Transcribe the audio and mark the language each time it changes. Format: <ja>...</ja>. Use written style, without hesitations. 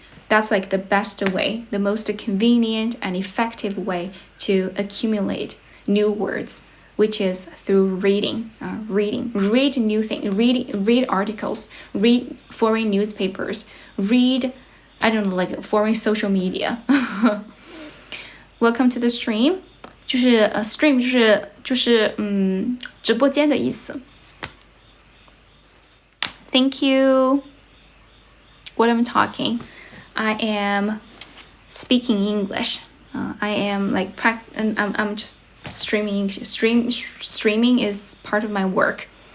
<en>That's like the best way, the most convenient and effective way to accumulate new words, which is through reading. Read new things, read articles, read foreign newspapers, read, I don't know, like foreign social media. Welcome to the stream.</en> <zh>就是stream 就是直播间的意思。</zh> <en>Thank you. What I'm talking, I am speaking English. I am like I'm just streaming is part of my work.</en>